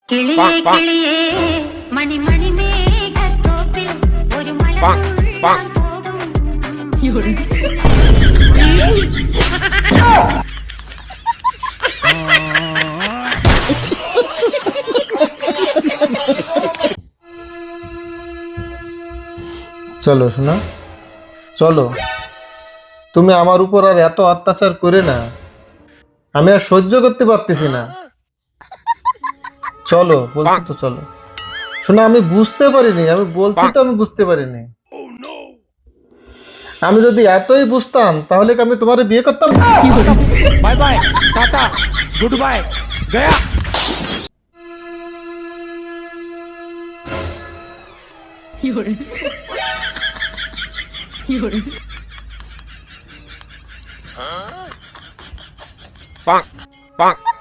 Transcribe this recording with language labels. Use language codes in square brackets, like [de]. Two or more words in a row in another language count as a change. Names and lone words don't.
[ml] കിളിയേ കിളിയേ മണി മണി മേഘത്തോപ്പിൽ ഒരു മലർത്തുള്ളിയാൻ പോകും. [bn] চলো শোনা, চলো। তুমি আমার উপর আর এত অত্যাচার করে না, আমি আর সহ্য করতে পারতেছি না। চলো বলছি তো, চলো। শোনা, আমি বুঝতে পারিনি, আমি বলছি তো আমি বুঝতে পারিনি। আমি যদি এতই বুঝতাম তাহলে কি আমি তোমার বিয়ে করতাম? [en] bye bye tata good bye गया। Bonk, bonk.